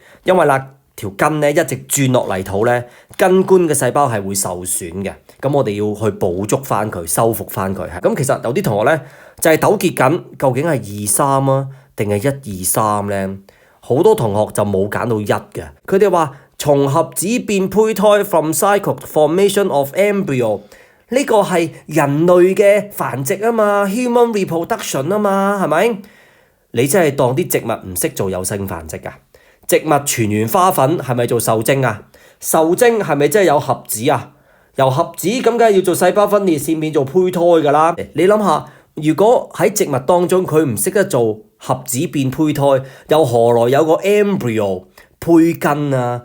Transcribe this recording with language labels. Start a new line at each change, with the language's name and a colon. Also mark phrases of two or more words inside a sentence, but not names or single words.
Cantonese: 因為條根咧一直轉落泥土咧，根冠嘅細胞係會受損嘅。咁我哋要去補足翻佢，修復翻佢。咁其實有啲同學咧就係糾結緊，究竟係2、3啊，定係1、2、3咧？好多同學就冇揀到1嘅，佢哋話，從合子變胚胎
English: from zygote formation of embryo
Cantonese: 呢個係人類嘅繁殖啊嘛 ，
English: human reproduction
Cantonese: 啊嘛，係咪？你真係當啲植物唔識做有性繁殖㗎？植物全完花粉係咪做受精啊？受精係咪真係有合子啊？由合子咁梗係要做細胞分裂先變做胚胎㗎啦。你諗下，如果喺植物當中佢唔識得做合子變胚胎，又何來有個 embryo 胚根啊？